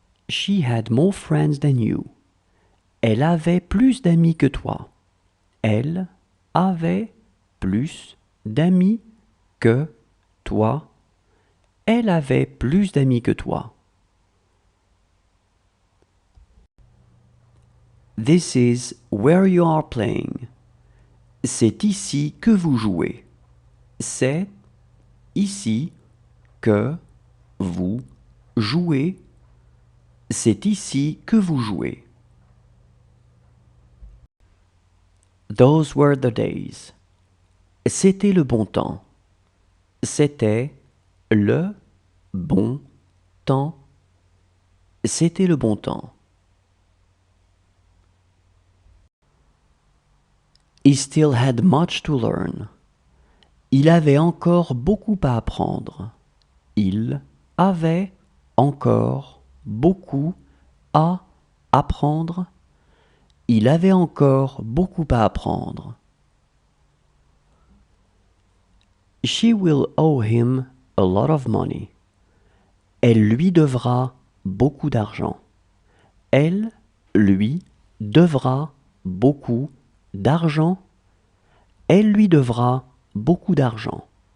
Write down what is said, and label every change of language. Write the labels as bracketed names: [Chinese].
[English] She had more friends than you. [French] Elle avait plus d'amis que toi. Elle avait plus d'amis que toi. Elle avait plus d'amis que toi. [English] This is where you are playing. [French] C'est ici que vous jouez. C'est ici que vous jouez. C'est ici que vous jouez. [English] Those were the days. [French] C'était le bon temps. C'était le bon temps. C'était le bon temps. [English] He still had much to learn. [French] Il avait encore beaucoup à apprendre. Il avait encore beaucoup à apprendre. Il avait encore beaucoup à apprendre. [English] She will owe him a lot of money. [French] Elle lui devra beaucoup d'argent. Elle lui devra beaucoup d'argent. Elle lui devra beaucoup d'argent.